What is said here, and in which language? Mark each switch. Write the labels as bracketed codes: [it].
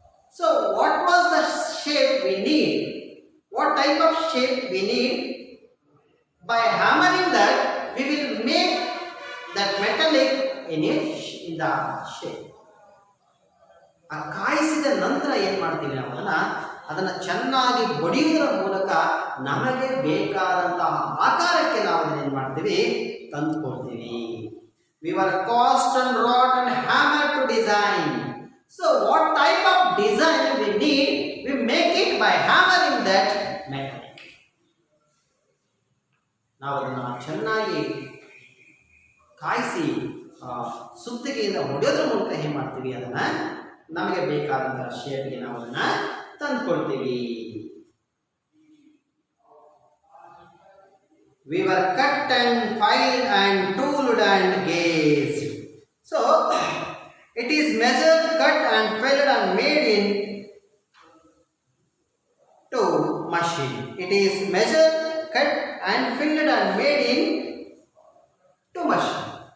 [en] So what was the shape we need? What type of shape we need? By hammering that, we will make that metallic in the shape. [kn] ಆ ಕಾಯಿಸಿದ ನಂತರ ಏನು ಮಾಡ್ತೀವಿ ನಾವು ಅದನ್ನು ಚೆನ್ನಾಗಿ ಬಡಿಯುವುದರ ಮೂಲಕ ನಮಗೆ ಬೇಕಾದಂತಹ ಆಕಾರಕ್ಕೆ ನಾವು ಅದನ್ನು ಏನು ಮಾಡ್ತೀವಿ, ತಂದುಕೊಳ್ತೀವಿ. [en] We were cast and wrought and hammered to design. So what type of design we need, we make it by hammering that metallic. [kn] ನಾವು ಅದನ್ನು ಚೆನ್ನಾಗಿ ಕಾಯಿಸಿ ಸುತ್ತಿಗೆಯಿಂದ ಹೊಡೆಯೋದ್ರ ಮೂಲಕ ಏನು ಮಾಡ್ತೀವಿ, ಅದನ್ನು ನಮಗೆ ಬೇಕಾದಂತಹ ಶೇಪ್ಗೆ ನಾವು ಅದನ್ನು ತಂದುಕೊಳ್ತೀವಿ. [en] We were cut and filed and tooled and gauged. So it is measured, cut and filled and made in to machine. It is measured, cut and filled and made in to machine.